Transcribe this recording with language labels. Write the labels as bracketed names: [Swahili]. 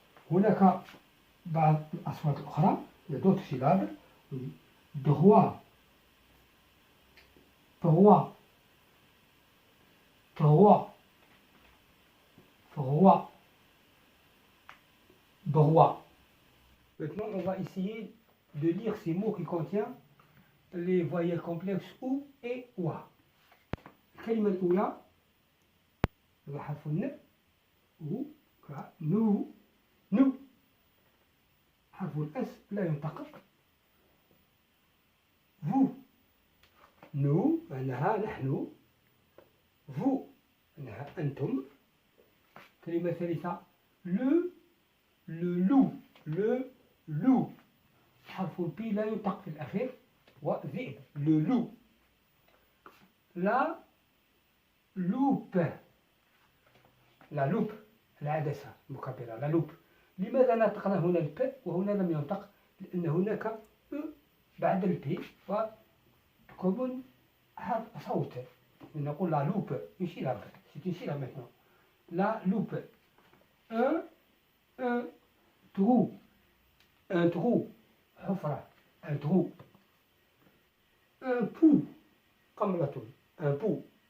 [Arabic] هناك بعض الأصوات الأخرى [French] d'autres syllabes. Droit, droit, droit, droit, droit. Maintenant, on va essayer de lire ces mots qui contiennent les voyelles complexes ou et wa. [Arabic] الكلمة الأولى هو حرف الن و نو نو. حرف الأس لا ينطق. [French] vous nous [Arabic] معناها نحن. vous معناها أنتم. كلمة ثالثة [French] le loup le loup. [Arabic] حرف البي لا ينطق في الأخير وذئب le loup. [French] la loupe la loupe [Arabic] العدسة المكبرة [French] la loupe. [Arabic] لماذا نطقنا هنا الب وهنا لم ينطق؟ لأن هناك أ بعد البي وتكون حرف صوت. نقول [French] لا لوب une syllabe. C'est une syllabe maintenant. La loupe. un trou. un trou حفرة. un trou. un pou قملة. un pou.